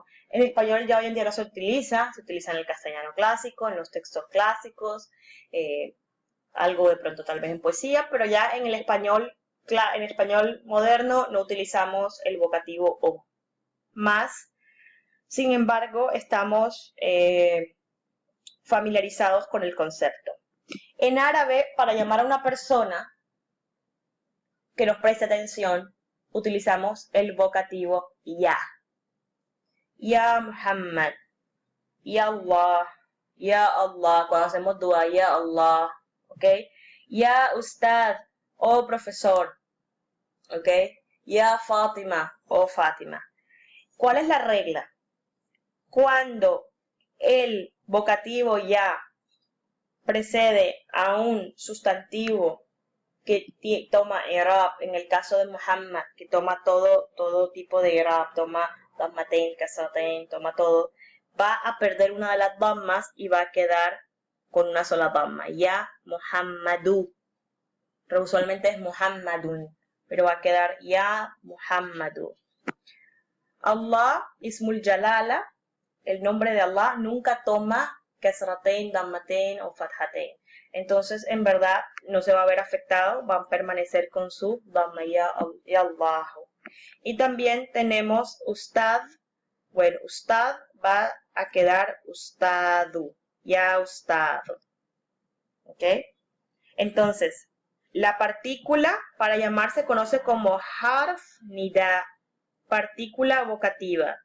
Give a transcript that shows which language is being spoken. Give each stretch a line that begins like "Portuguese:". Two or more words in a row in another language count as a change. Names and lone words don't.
Spanish: En español ya hoy en día no se utiliza en el castellano clásico, en los textos clásicos, algo de pronto tal vez en poesía, pero ya en el español moderno no utilizamos el vocativo o. Más, sin embargo, estamos familiarizados con el concepto. En árabe, para llamar a una persona que nos preste atención, utilizamos el vocativo ya.
Arabic: يا محمد، يا الله,
Spanish: cuando hacemos dua,
Arabic: يا الله,
Spanish: ¿ok?
Arabic: يا أستاذ,
Spanish: oh profesor, ¿ok?
Arabic: يا فاطمة,
Spanish: oh Fátima. ¿Cuál es la regla? Cuando el vocativo ya precede a un sustantivo que toma i'rab, en el caso de Muhammad, que toma todo tipo de i'rab, toma dammatain, kasratain, toma todo, va a perder una de las dammas y va a quedar con una sola damma.
Arabic: يا محمدُ.
Spanish: Pero usualmente es Muhammadun, pero va a quedar
Arabic: يا محمدُ. الله، اسم الجلالة,
Spanish: el nombre de Allah, nunca toma kasratain, dammatain o fathatain. Entonces, en verdad, no se va a ver afectado, van a permanecer con su damma
Arabic: يا اللهُ.
Spanish: Y también tenemos Ustad. Bueno, Ustad va a quedar Ustadu,
Arabic: يا أستاذُ.
Spanish: ¿Ok? Entonces, la partícula para llamar se conoce como
Arabic: حرف نداء,
Spanish: partícula vocativa.